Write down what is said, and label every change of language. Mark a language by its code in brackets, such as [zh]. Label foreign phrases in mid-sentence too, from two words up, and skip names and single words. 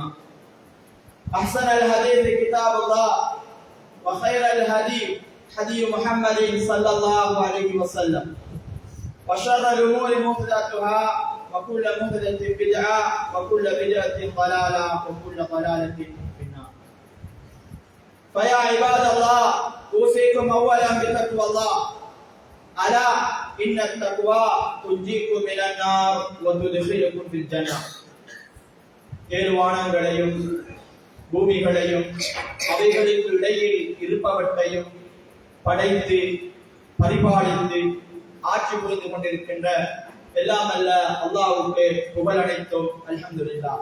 [ar] أحسن الحديث كتاب الله وخير الهدي هدي محمد صلى الله عليه وسلم وشر الأمور محدثاتها وكل محدثة بدعة وكل بدعة ضلالة وكل ضلالة في النار. فيا عباد الله أوصيكم أولا بتقوى الله. ألا إن التقوى تنجيكم من النار وتدخلكم في الجنة. [ta] ஏழ்வானங்களையும் பூமிகளையும் அவைகளுக்கு இடையில் இருப்பவற்றையும் படைத்து பரிபாலித்து ஆட்சி புரிந்து கொண்டிருக்கின்ற எல்லாம் அல்ல அல்லாஹ்வுக்கு புகழ் அனைத்தும் அல்ஹம்துலில்லாஹ்.